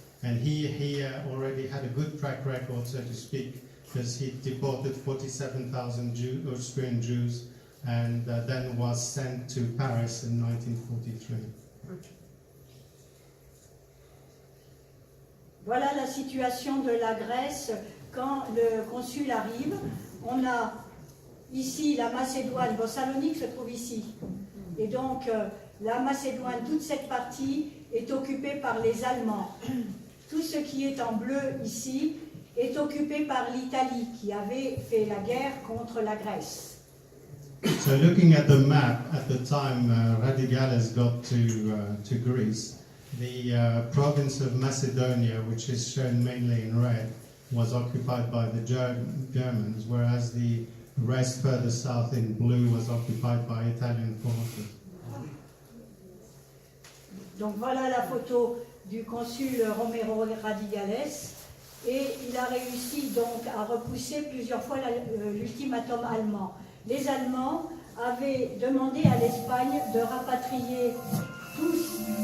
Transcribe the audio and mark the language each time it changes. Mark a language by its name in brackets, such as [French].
[English] And he already had a good track record, so to speak, because he deported 47,000 Austrian Jews and then was sent to Paris in 1943. [French] Voilà la situation de la Grèce quand le consul arrive. On a ici la Macédoine, bon, Salonique se trouve ici. Et donc la Macédoine, toute cette partie est occupée par les Allemands. Tout ce qui est en bleu ici est occupé par l'Italie qui avait fait la guerre contre la Grèce. [English] So looking at the map, at the time Radigales got to Greece, the province of Macedonia, which is shown mainly in red, was occupied by the Germans, whereas the rest further south in blue was occupied by Italian forces. [French] Donc voilà la photo du consul Romero Radigales, et il a réussi donc à repousser plusieurs fois l'ultimatum allemand. Les Allemands avaient demandé à l'Espagne de rapatrier tous.